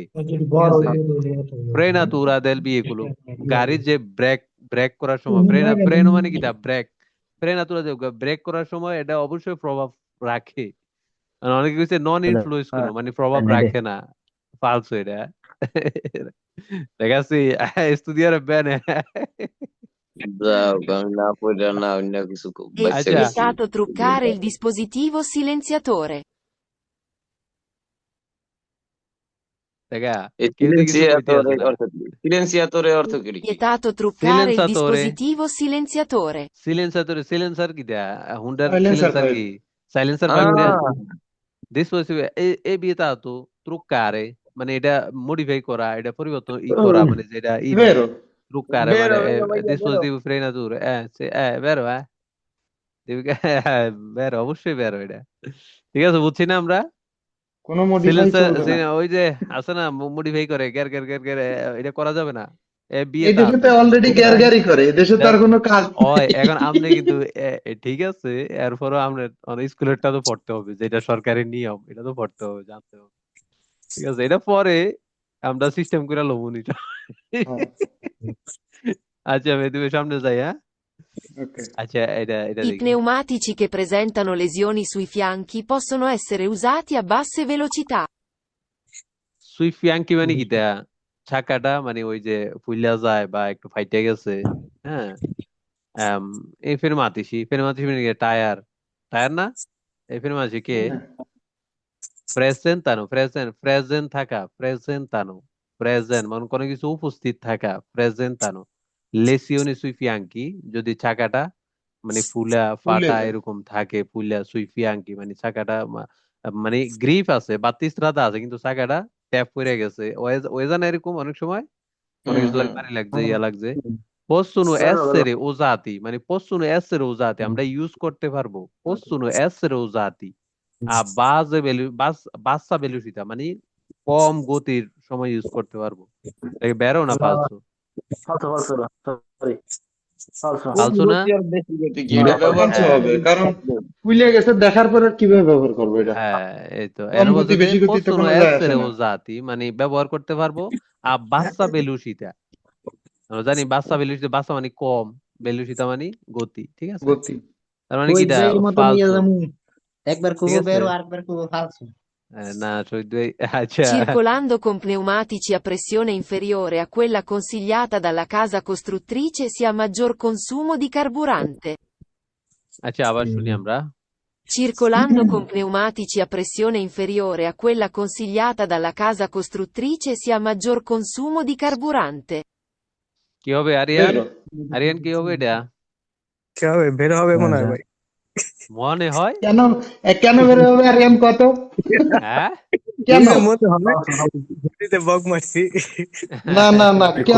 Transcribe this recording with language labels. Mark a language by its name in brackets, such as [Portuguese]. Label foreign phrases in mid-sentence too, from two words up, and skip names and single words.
[Bangla] ঠিক আছে, [Italian] frenatura del veicolo, [Bangla] গাড়ির যে ব্রেক, ব্রেক করার সময়, ফ্রেনো মানে কি, ব্রেক, ফ্রেনাতুরা যে ব্রেক করার সময় এটা অবশ্যই প্রভাব রাখে। আর অনেকে কইছে [Italian] non influisce [Bangla] কোনো মানে প্রভাব [Italian] prende. [Bangla] রাখে না, ফালসো এটা। [Italian] Ragazzi, studiare bene। [Bangla] যাও, আমি না পড়া না অন্য কিছু [Italian] È [Bangla] বাচ্চা আচ্ছা, গেছি। [Italian] vietato truccare il dispositivo silenziatore. [Bangla] দেখা, এই কেউ তো কিছু কইতে আছে সিলেন্সিয়াতরের না। অর্থ কি? সিলেন্সিয়াতরের অর্থ কি? [Italian] Vietato truccare il [Bangla] সিলেন্সাতরে, [Italian] dispositivo silenziatore. [Bangla] সিলেন্সাতরে, সিলেন্সার কি দেয়া, হুন্ডার সাইলেন্সার সিলেন্সার কয়। কি, সাইলেন্সার কয় না। আহ [Italian] dispositivo è vietato truccare [Bangla] মানে এটা মডিফাই করা, এটা পরিবর্তন করা, মানে যেটা দেয়, বেরো। [Italian] truccare মানে [Bangla] বেরো বেরো ভাইয়া বেরো। [Italian] dispositivo frenature, vero [Bangla] বেরো, অবশ্যই বেরো এটা। ঠিক আছে, বুঝছি না আমরা। কোনো মডিফাই সিলেন্সার, চলবে না। ওই যে আছে না, মডিফাই করে, গ্যার গ্যার গ্যার গ্যার, এটা করা যাবে না। বিয়ে এই তো দেশে তো আছে অলরেডি বুঝলা গ্যারগারি করে, এই দেশে তো আর কোনো কাজ ওই নেই। এখন আপনি কিন্তু ঠিক আছে এরপরও আমরা অনেক স্কুলেরটা তো পড়তে হবে, যেটা সরকারি নিয়ম এটা তো পড়তে হবে, জানতে হবে। ঠিক আছে, এটা পরে আমরা সিস্টেম করে লমু এটা। হ্যাঁ, আচ্ছা আমি তুমি সামনে যাই, হ্যাঁ। ওকে। আচ্ছা এটা I দেখি। [Italian] pneumatici che presentano lesioni sui fianchi possono essere usati a basse velocità. [Bangla] সুইফিয়াঙ্কি মানে কি তা? চাকাটা মানে ওই যে ফুইলা যায় বা একটু ফাইটে গেছে, হ্যাঁ। আম, এই ফেরমাতিসি মানে কি? টায়ার, টায়ার না? এই ফেরমাতিসি কে? হ্যাঁ, [Italian] presentano [Bangla] প্রেজেন্ট মানে কোনো কিছু উপস্থিত থাকা, [Italian] presentano. lesioni sui fianchi [Bangla] যদি চাকাটা মানে ফুলা ফুলে ফাটা যায়। এরকম থাকে, ফুলা সুইফিয়াঙ্কি মানে চাকাটা মানে গ্রিপ আছে বাতিস্রাতা আছে কিন্তু চাকাটা ট্যাপ করে গেছে, ওয়েজান এরকম অনেক সময় মনে কিছু হুম। বাড়ি লাগছে ইয়া লাগছে। possono Vero, vero. essere usati মানে [Italian] possono essere usati [Bangla] আমরা ইউজ করতে পারবো, [Italian] possono essere usati bassa velocità [Bangla] মানে কম গতির সময় ইউজ করতে পারবো। এটা বেরো না No, ফালসো? [Italian] falso, falso, no. Sorry. Falso. [Bangla] কম ফালসো না? গতি আর বেশি গতি কি [Italian] No, [Bangla] এটা [Italian] falso. [Bangla] ব্যবহার ফালতু করতে হ্যাঁ হবে, হবে কারণ থাকবে। ফুলে গেছে দেখার পরে আর কিভাবে ব্যবহার করবো এটা? হ্যাঁ, এই তো এর কম গতি মধ্যে যে বেশি গতি তো [Italian] possono [Bangla] কোনো যায় আসে [Italian] essere [Bangla] না। [Italian] usati মানে ব্যবহার করতে পারবো। [Bangla] আর [Italian] bassa velocità [Bangla] আমরা জানি [Italian] bassa velocità, [Bangla] বাসা মানে কম, বেলুসিতা মানে গতি, ঠিক আছে। গতি। তার মানে কি শহীদ এটা ভাইয়ের মতো নিয়ে ফালসো, যাবো, একবার ঠিক কুবো আছে। বেরো আরেকবার কুবো ফালসো। না শহীদ ভাই, আচ্ছা [Italian] Circolando con pneumatici a pressione inferiore a quella consigliata dalla casa costruttrice si ha maggior consumo di carburante. [Bangla] আচ্ছা আবার শুনি আমরা। [Italian] Circolando con pneumatici a pressione inferiore a quella consigliata dalla casa costruttrice si ha maggior consumo di carburante. [Bangla] কি হবে আরিয়ান? বেরো। আরিয়ান কি হবে এটা? কি হবে? বের হবে মনে হয় ভাই। মনে হয়। কেন কেন বের হবে আরিয়ান কত? হ্যাঁ কেন? মনে হবে [Italian] Falso, falso. [Bangla] ঘড়িতে বক মারছি। না না না, কেন?